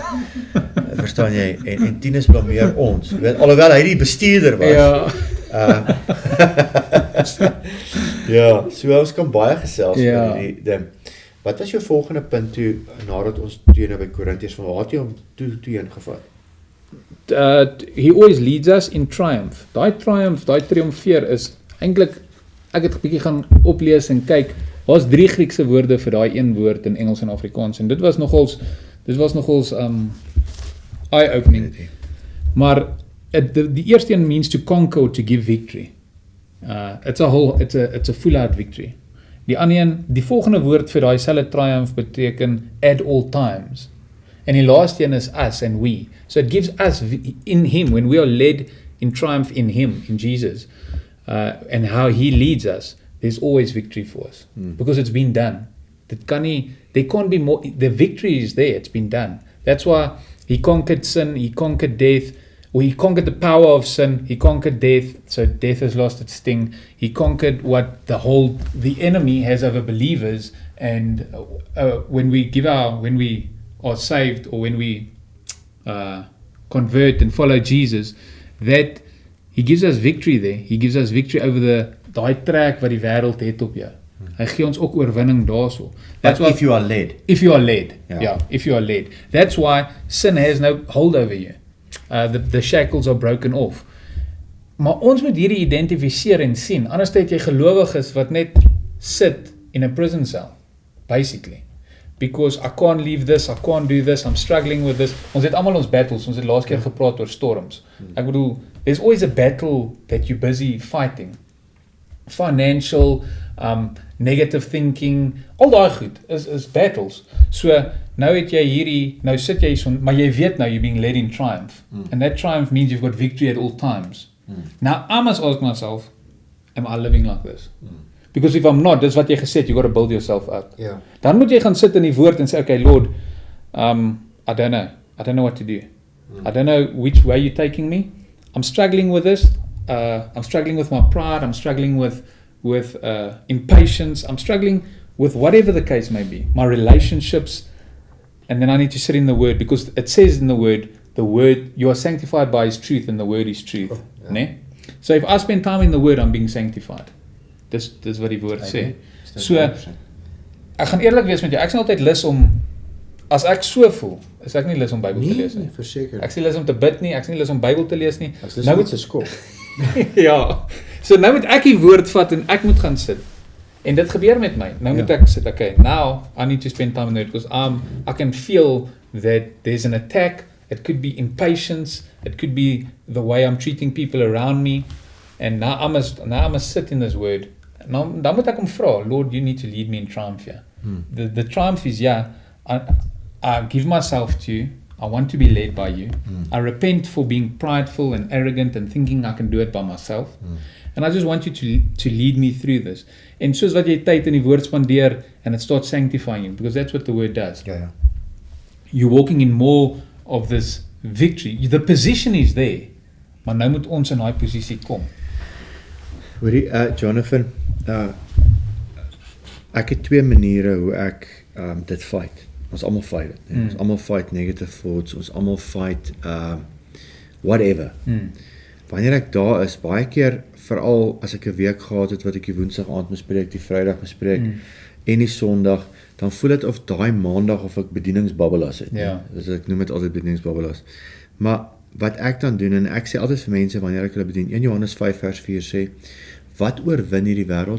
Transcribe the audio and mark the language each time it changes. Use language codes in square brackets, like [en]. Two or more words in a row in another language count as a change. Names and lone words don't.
[af] Verstaan jy? En Tinus blameer ons. Jy weet alhoewel hy die bestuurder was. Ja. Ja, so ons kan baie gesels Ja. oor die ding. Wat was jou volgende punt toe nadat ons toe nou by Korintiërs van waar het jy hom toe heen gevat? [en] He always leads us in triumph. [af] Daai triomfeer is eintlik, ek het 'n bietjie gaan oplees en kyk, daar's 3 Griekse woorde vir daai een woord in Engels en Afrikaans en dit was nogals eye-opening. Maar die eerste een [en] means to conquer or to give victory. It's a full-out victory. Die ander een, die volgende woord vir daai selfe triumph beteken at all times. En die laaste een is us and we. So it gives us in him, when we are led in triumph in him, in Jesus, and how he leads us, there's always victory for us. Because it's been done. There can't be more, the victory is there, it's been done. That's why he conquered sin, he conquered death, or he conquered the power of sin, he conquered death, so death has lost its sting. He conquered what the enemy has over believers, and when we are saved, or when we convert and follow Jesus, that he gives us victory there. He gives us victory over [af] daai trek wat die wêreld het op jou. Hy gee ons ook oorwinning daarso. [en] That's why if you are led. If you are led. [af] Ja. [en] Yeah, if you are led. That's why sin has no hold over you. The shackles are broken off. [af] Maar ons moet hierdie identifiseer en sien. Anders het jy gelowiges wat net sit in [en] a prison cell, basically. Because I can't leave this, I can't do this, I'm struggling with this. [af] Ons het almal ons battles, ons het laas keer gepraat oor storms. Ek bedoel, [en] there's always a battle that you're busy fighting. Financial, negative thinking, [af] al daai goed is battles. So, nou het jy hierdie, nou sit jy so, maar jy weet nou [en] you're being led in triumph. And that triumph means you've got victory at all times. Now, I must ask myself, am I living like this? Because if I'm not, [af] dis wat jy gesê het, [en] you got to build yourself up. [af] Ja. Dan moet jy gaan sit in die woord en sê, [en] okay, Lord, I don't know what to do. I don't know which way you're taking me. I'm struggling with this. I'm struggling with my pride. I'm struggling with with impatience. I'm struggling with whatever the case may be. My relationships, and then I need to sit in the Word because it says in the Word, you are sanctified by His truth, and the Word is truth. [af] Oh, ja. Nee? [en] So if I spend time in the Word, I'm being sanctified. [af] Dis wat die Woord sê. So ek gaan eerlik wees met jou. Ek is altyd lus om, as ek so voel, is ek nie lus om Bybel te lees nie. Nee, verseker. Ek is nie lus om te bid nie, ek is nie lus om Bybel te lees nie. As dis Nou net 'n skop. ja. So nou moet ek die woord vat en ek moet gaan sit. En dit gebeur met my. Nou moet ek sit, [en] okay, now I need to spend time in it because I can feel that there's an attack. It could be impatience. It could be the way I'm treating people around me. And now I must sit in this word. [af] Nou, dan moet ek hom vra, [en] Lord, you need to lead me in triumph here. The triumph is, I give myself to you. I want to be led by you. I repent for being prideful and arrogant and thinking I can do it by myself. And I just want you to lead me through this. [af] En soos wat jy tyd in die woord spandeer, [en] and it starts sanctifying you, because that's what the word does. [af] Ja. [en] You're walking in more of this victory. The position is there, [af] maar nou moet ons in daai posisie kom. Hoorie, Jonathan, ek het twee maniere hoe ek dit fight. Ons almal fight dit. Ons almal fight [en] negative thoughts, [af] ons almal fight whatever. Wanneer ek daar is, baie keer, veral as ek 'n week gehad het wat ek die Woensdag aand bespreek, die Vrydag bespreek en die Sondag, dan voel dit of daai Maandag of ek bedieningsbabbelas het. Ja. Dus ek noem dit altyd bedieningsbabbelas. Maar wat ek dan doen, en ek sê altyd vir mense wanneer ek hulle bedien, 1 Johannes 5 vers 4 sê, wat oorwin hierdie wêreld?